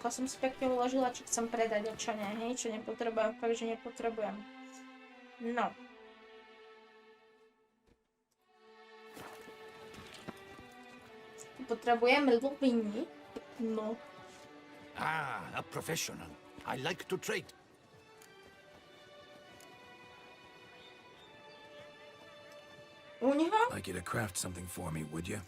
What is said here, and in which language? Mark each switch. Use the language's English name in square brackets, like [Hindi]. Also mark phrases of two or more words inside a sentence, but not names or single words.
[Slovak] Som si pekne uložila, či chcem predať, a čo ne, hej, čo nepotrebujem, fakt, že nepotrebujem. No. Potrebujem lubiny. No. [English] A professional. I like to trade. [Slovak] U neho? [English] Like you to craft something for me, would you?